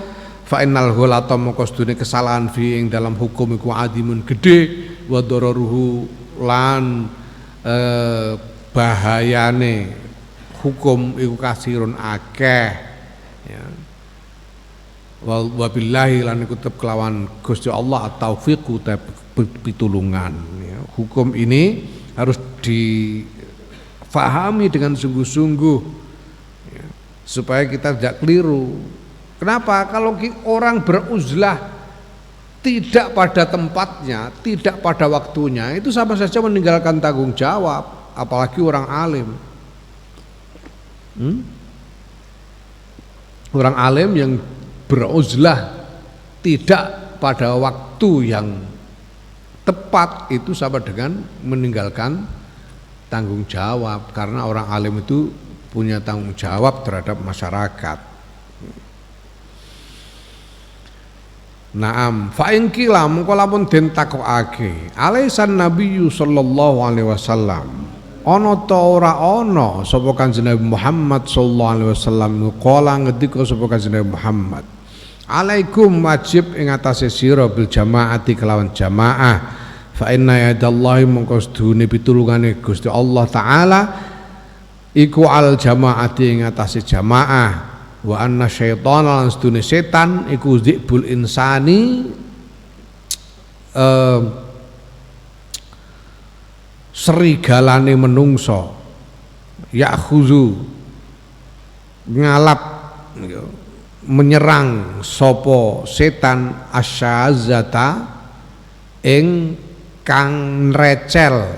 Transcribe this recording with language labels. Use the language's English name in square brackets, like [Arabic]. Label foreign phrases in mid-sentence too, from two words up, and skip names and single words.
[Arabic] فإن الغلط [Javanese] mongko sedune kesalahan fi ing dalam hukum iku adimun gede, [Arabic] وضرره [Javanese] lan bahayane hukum iku kasirun akeh, ya. [Arabic] وبالله [Javanese] lan iku tetep kelawan Gusti Allah at-taufiqu pitulungan, ya. [Indonesian] Hukum ini harus difahami dengan sungguh-sungguh, ya, supaya kita tidak keliru. Kenapa? Kalau orang beruzlah tidak pada tempatnya, tidak pada waktunya, itu sama saja meninggalkan tanggung jawab, apalagi orang alim. Orang alim yang beruzlah tidak pada waktu yang tepat itu sama dengan meninggalkan tanggung jawab, karena orang alim itu punya tanggung jawab terhadap masyarakat. [Arabic] نعم فإن قيل [Javanese] mengko lamun den takokake, [Arabic] أليس النبي صلى الله عليه وسلم, [Javanese] ana ta ora ana sapa Kanjeng Nabi Muhammad [Arabic] صلى الله عليه وسلم [Javanese] qala ngendika sapa Kanjeng Nabi Muhammad, alaikum wajib ing atase sira [Arabic] بالجماعة [Javanese] kelawan jamaah, [Arabic] فإن يد الله [Javanese] mengko sedune pitulungane Gusti Allah taala iku al jamaati ing atase jamaah. [Arabic] وأن الشيطان [Javanese] lan sedune setan iku [Arabic] ذئب الإنسان, [Javanese] serigalane menungso, ya'khuzu ngalap, menyerang sapa setan asyazata ing kang recel,